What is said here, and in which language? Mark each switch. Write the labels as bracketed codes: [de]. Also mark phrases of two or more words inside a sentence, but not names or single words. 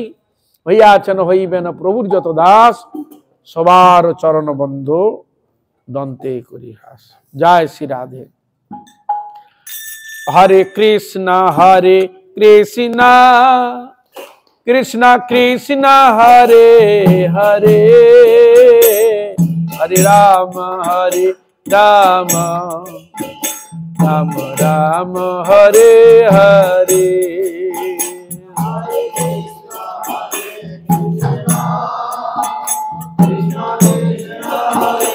[bn] হইয়াছেন হইবেন প্রভুর যত দাস, সবার চরণ বন্ধু দন্তে করি হাস। জয় শ্রী রাধে। হরে কৃষ্ণ কৃষ্ণ কৃষ্ণ হরে হরে, হরে রাম রাম রাম হরে হরে। Krishna